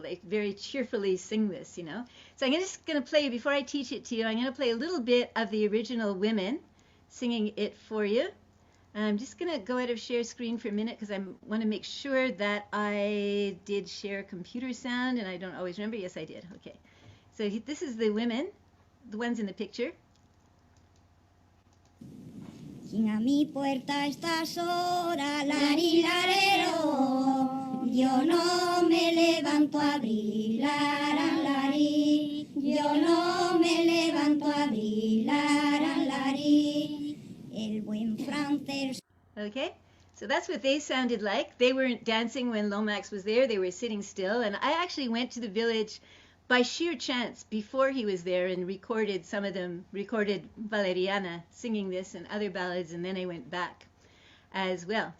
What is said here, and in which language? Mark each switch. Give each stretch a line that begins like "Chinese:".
English: They very cheerfully sing this, you know. So I'm just going to play, before I teach it to you, I'm going to play a little bit of the original women singing it for you. I'm just going to go out of share screen for a minute because I want to make sure that I did share computer sound, and I don't always remember. Yes, I did. Okay. So this is the women, the ones in the picture.
Spanish: Quien a mi puerta a estas horas, Larín, larero, yo no me levanto a abrir, Larán, Larín, yo no me levanto a abrir, Larán, Larín, el buen francés.
English: Okay, so that's what they sounded like. They weren't dancing when Lomax was there. They were sitting still. And I actually went to the village by sheer chance before he was there and recorded some of them, recorded Valeriana singing this and other ballads, and then I went back as well.